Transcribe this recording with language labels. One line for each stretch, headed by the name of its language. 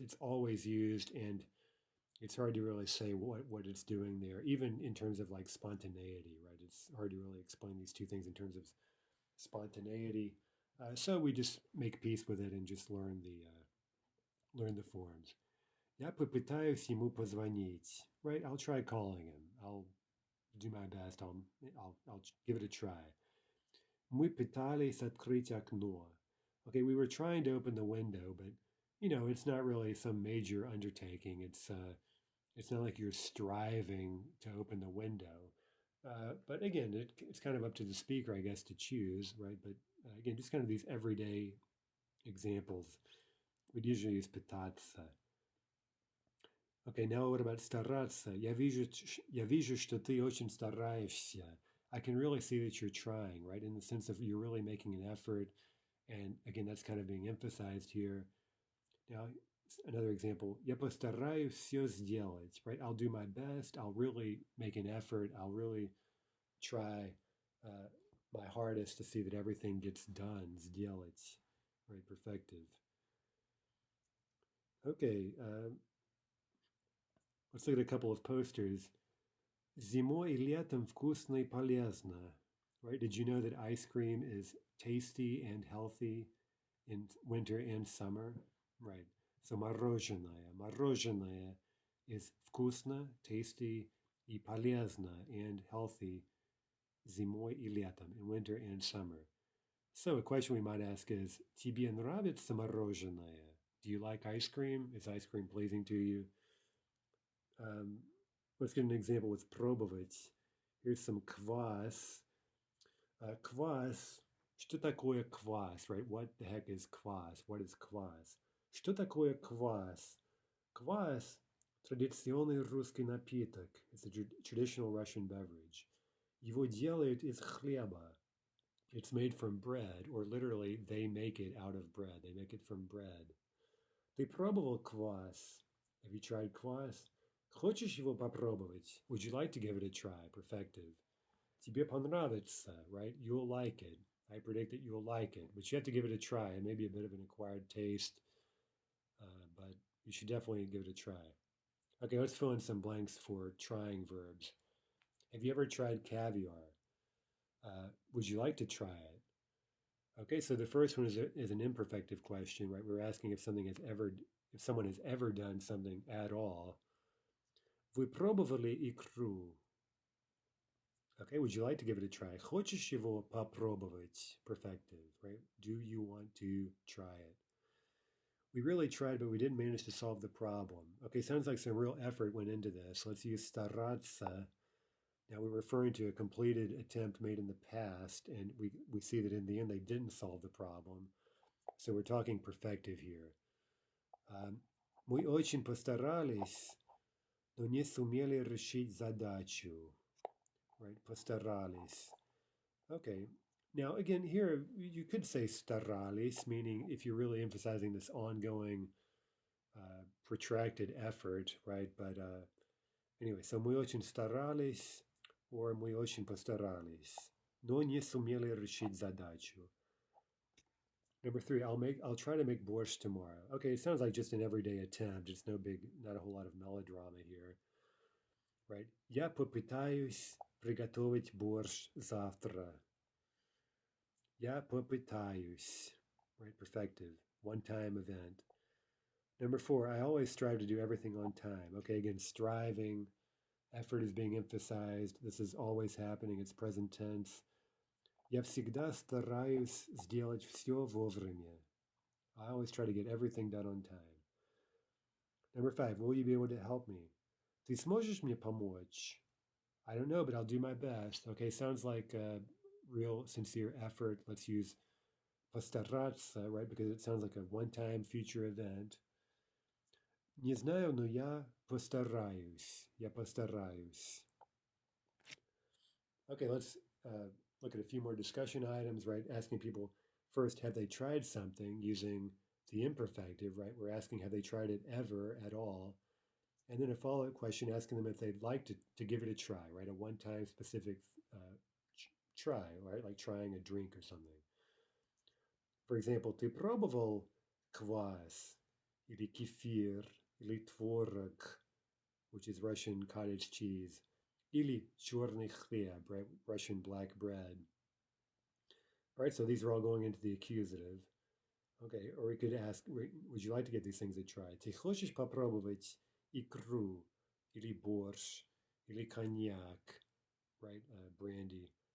English: It's always used, and it's hard to really say what it's doing there, even in terms of like spontaneity, right? It's hard to really explain these two things in terms of spontaneity. So we just make peace with it and just learn the forms.
Russian: Я попытаюсь ему позвонить,
English: right? I'll try calling him. I'll do my best. I'll give it a try.
Russian: Мы пытались открыть окно.
English: Okay, we were trying to open the window, but it's not really some major undertaking. It's not like you're striving to open the window. But again, it's kind of up to the speaker, I guess, to choose, right? But again, just kind of these everyday examples. We'd usually use пытаться. Okay, now what about стараться?
Russian: Я вижу, что ты очень стараешься.
English: I can really see that you're trying, right? In the sense of you're really making an effort. And again, that's kind of being emphasized here. Now, another example,
Russian: я постараюсь все сделать,
English: right? I'll do my best. I'll really make an effort. I'll really try my hardest to see that everything gets done, сделать, right? Perfective. Okay, let's look at a couple of posters.
Russian: Зимой и летом вкусно и полезно.
English: Right? Did you know that ice cream is tasty and healthy in winter and summer? Right. So мороженое.
Russian: Мороженое
English: is
Russian: вкусно,
English: tasty,
Russian: и полезно,
English: and healthy
Russian: зимой и летом,
English: in winter and summer. So a question we might ask is,
Russian: тебе нравится мороженое?
English: Do you like ice cream? Is ice cream pleasing to you? Let's get an example with пробовать. Here's some квас.
Russian: Квас. Что такое квас, right?
English: What the heck is квас? What is квас?
Russian: Что такое квас? Квас – традиционный русский напиток.
English: It's a traditional Russian beverage.
Russian: Его делают из хлеба.
English: It's made from bread, or literally, they make it out of bread. They make it from bread.
Russian: Ты пробовал квас?
English: Have you tried квас?
Russian: Хочешь его попробовать?
English: Would you like to give it a try? Perfective.
Russian: Тебе понравится,
English: right? You'll like it. I predict that you'll like it, but you have to give it a try. It may be a bit of an acquired taste, but you should definitely give it a try. Okay, let's fill in some blanks for trying verbs. Have you ever tried caviar? Would you like to try it? Okay, so the first one is an imperfective question, right? We're asking if someone has ever done something at all.
Russian: Вы пробовали икру?
English: Okay, would you like to give it a try?
Russian: Хочешь его попробовать?
English: Perfective, right? Do you want to try it? We really tried, but we didn't manage to solve the problem. Okay, sounds like some real effort went into this. Let's use стараться. Now we're referring to a completed attempt made in the past, and we see that in the end they didn't solve the problem. So we're talking perfective here.
Russian: Мы очень постарались, но не сумели решить задачу.
English: Right, постарались. Okay, now again here you could say старались, meaning if you're really emphasizing this ongoing protracted effort, right? But anyway, so
Russian: мы очень старались,
English: or
Russian: мы очень постарались, но не сумели решить задачу.
English: Number 3, I'll try to make borscht tomorrow. Okay, it sounds like just an everyday attempt. It's not a whole lot of melodrama here, right?
Russian: Я попытаюсь приготовить борщ завтра. Я попытаюсь,
English: right? Perfective, one-time event. Number 4, I always strive to do everything on time. Okay, again, striving, effort is being emphasized. This is always happening. It's present tense.
Russian: Я всегда стараюсь сделать все вовремя.
English: I always try to get everything done on time. Number 5, will you be able to help me?
Russian: Ты сможешь мне помочь?
English: I don't know, but I'll do my best. Okay, sounds like a real sincere effort. Let's use постараться, right? Because it sounds like a one-time future event.
Russian: Не знаю, но я постараюсь. Я постараюсь.
English: Okay, let's look at a few more discussion items, right? Asking people first, have they tried something using the imperfective, right? We're asking, have they tried it ever at all? And then a follow-up question asking them if they'd like to give it a try, right? A one-time specific try, right? Like trying a drink or something. For example,
Russian: ты пробовал квас или кефир или творог,
English: which is Russian cottage cheese,
Russian: или черный хлеб,
English: right? Russian black bread. All right, so these are all going into the accusative. Okay, or we could ask, would you like to give these things a try?
Russian: Ты хочешь попробовать икру или борщ или коньяк,
English: right? Brandy.